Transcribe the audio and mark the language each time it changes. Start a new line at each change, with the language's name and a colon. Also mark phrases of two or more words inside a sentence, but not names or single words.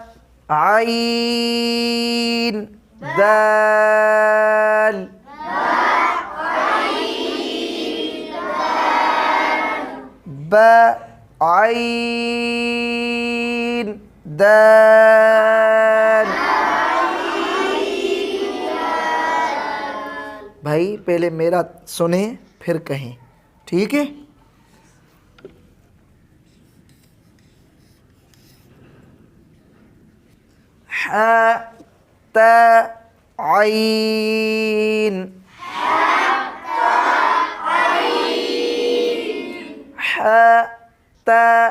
Arabic: عین دال با عین دال
Hindi: भाई पहले मेरा सुने फिर कहें, ठीक है।
Arabic: ها تا عين ها تا